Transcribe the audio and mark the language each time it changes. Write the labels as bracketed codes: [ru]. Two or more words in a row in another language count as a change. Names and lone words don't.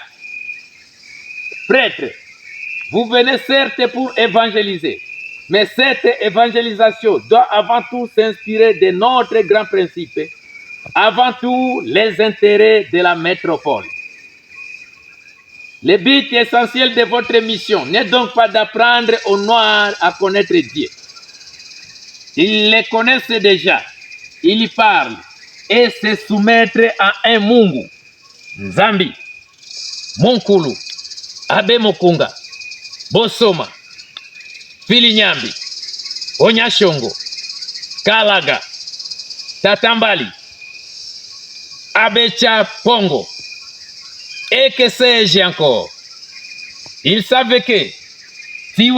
[fr] Prêtres, vous venez certes pour évangéliser, Mais cette évangélisation doit avant tout s'inspirer de notre grand principe, avant tout les intérêts de la métropole. Le but essentiel de votre mission n'est donc pas d'apprendre aux Noirs à connaître Dieu. Ils le connaissent déjà, ils y parlent et se soumettre à un Mungu, Nzambi, Monkulu, Abe Mokunga, Bosoma, Filinyambi, Onyashongo, Kalaga, Tatambali, Abecha Pongo, et que sais-je encore. Ils savaient que si